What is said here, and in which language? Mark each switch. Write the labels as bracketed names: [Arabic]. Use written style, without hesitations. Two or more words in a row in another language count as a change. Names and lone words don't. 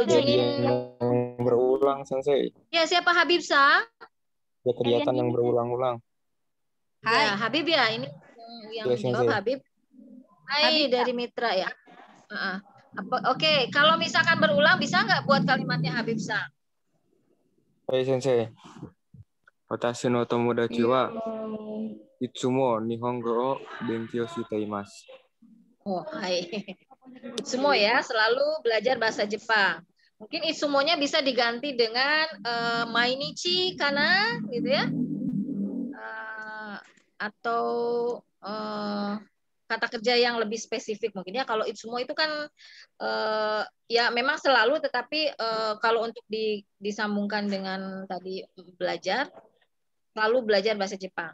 [Indonesian] lebih. Yang berulang, Sensei. Ya, siapa Habibsa? Ya, kegiatan yang berulang-ulang. Ya, Habib ya. Ini yang jawab Habib. Hai, dari Mitra ya. Oke, kalau misalkan berulang bisa nggak buat kalimatnya Habibsa? [Japanese] Hai, Sensei. 私の友達はいつも日本語を勉強しています. [Indonesian] Oh, hai. Itsumo ya, selalu belajar bahasa Jepang. Mungkin itsumonya bisa diganti dengan [Japanese] 毎日かな [Indonesian] gitu ya. Atau kata kerja yang lebih spesifik mungkin ya. Kalau itsumo itu kan ya memang selalu, tetapi kalau untuk disambungkan dengan tadi belajar, selalu belajar bahasa Jepang.